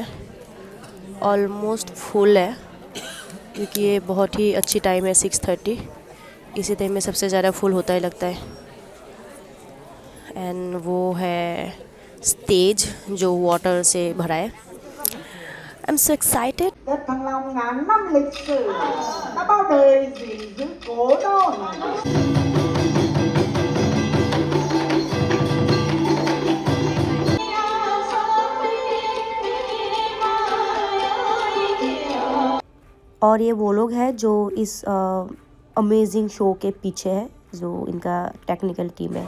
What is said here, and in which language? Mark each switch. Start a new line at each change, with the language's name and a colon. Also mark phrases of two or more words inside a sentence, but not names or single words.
English: almost full
Hindi: है, क्योंकि ये बहुत ही अच्छी टाइम है 6:30, इसी टाइम में सबसे ज़्यादा फुल होता ही लगता है। एंड वो है स्टेज जो वाटर से भरा है।
English: I am so excited.
Vietnamese: Thăng Long ngàn năm lịch sử đã bao đời gìn giữ cố đô.
Hindi: और ये वो लोग हैं जो इस
English: amazing show
Hindi: के पीछे है, जो इनका
English: technical team
Hindi: है।